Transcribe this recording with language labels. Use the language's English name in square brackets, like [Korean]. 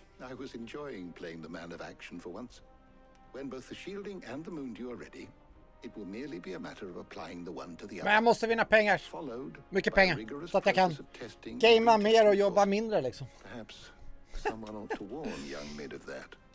[English] I was enjoying playing the man of action for once. When both the shielding and the moon dew are ready, it will merely be a matter of applying the one to the other. [Swedish] Men jag måste vinna pengar. Mycket pengar. Så att jag kan gamea mer och jobba mindre liksom. [English] Perhaps someone ought to warn young Mid of that.